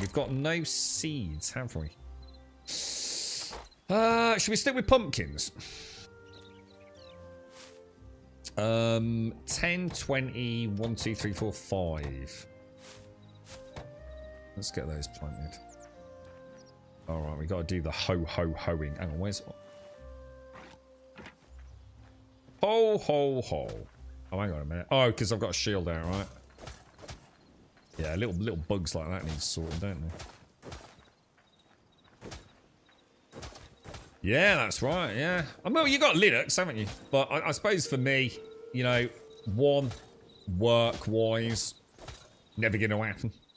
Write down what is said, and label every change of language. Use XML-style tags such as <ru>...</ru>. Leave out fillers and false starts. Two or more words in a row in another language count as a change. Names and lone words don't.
<en>We've got no seeds, have we? Should we stick with pumpkins? 10, 20, 1, 2, 3, 4, 5. Let's get those planted. Alright, we got to do the ho-ho-hoing. Hang on, where's... Ho-ho-ho. Oh, hang on a minute. Oh, because I've got a shield out, right? Yeah, little bugs like that need sorting, don't they? Yeah, that's right, yeah. I mean, you got Linux, haven't you? But I suppose for me, you know, one, work-wise, never going to happen.</en>